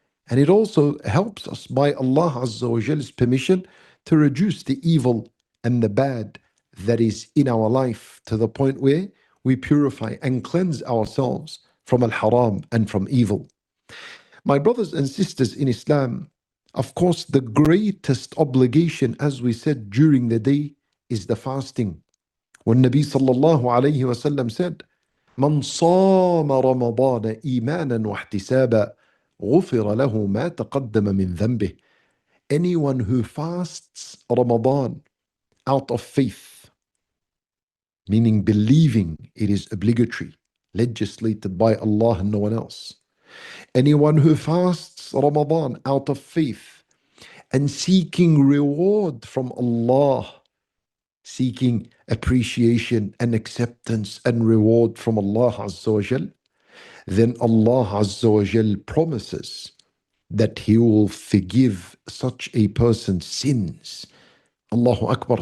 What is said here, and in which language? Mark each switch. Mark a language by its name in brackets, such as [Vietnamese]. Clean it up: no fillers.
[English] And it also helps us by Allah Azza wa Jal's permission to reduce the evil and the bad that is in our life, to the point where we purify and cleanse ourselves from al-haram and from evil. My brothers and sisters in Islam, of course, the greatest obligation, as we said during the day, is the fasting. [Arabic] When Nabi sallallahu alayhi wa sallam said, من صام رمضان إيمانا واحتسابا غفر له ما تقدم من ذنبه. [English] Anyone who fasts Ramadan out of faith, meaning believing it is obligatory, legislated by Allah and no one else. Anyone who fasts Ramadan out of faith and seeking reward from Allah, seeking appreciation and acceptance and reward from Allah Azza wa Jal, then Allah Azza wa Jal promises that He will forgive such a person's sins. Allahu Akbar.